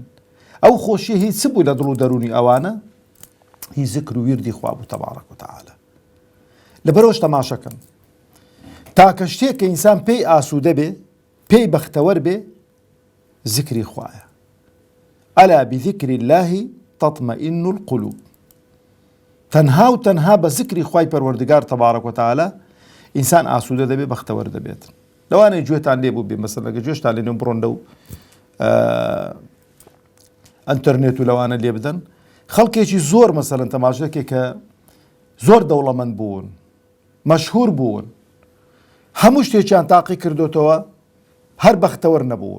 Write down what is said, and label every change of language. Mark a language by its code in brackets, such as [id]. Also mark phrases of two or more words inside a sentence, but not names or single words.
[ckb] ئەو خۆشیە هیچ چ بوو لە دڵ و دەرونی ئەوانە؟ هی ذکر و ویردی خوا بوو [ar] تەبارەک و تەعالە. [ckb] لەبەرەوەش تەماشەکەن تاکە شتێک کە ئینسان پێی ئاسوودە بێ، پێی بەختەوەر بێ، ذکری خوایە. [ar] ئەلا بذکر الله تطمئن القلوب. [ckb] تەنها و تەنها بە ذکری خوای پەروەردگار [ar] تەبارەک و تەعالە [ckb] ئینسان ئاسوودە دەبێ، بەختەوەر دەبێت. لەوانەیە گوێتان لێ بوو بێ مەسەڵەن ئەگە گوێشتان لێ بڕۆن لەو ئەنتەرنێت و لەوانە لێ بدەن، خەڵکێکی زۆر مەسەڵەن تەماشەکێک کە زۆر دەوڵەمەند بوون، مەشهور بوون، هەموو شتێکیان تاقی کردوتەوە، هەر بەختەوەر نەبوون.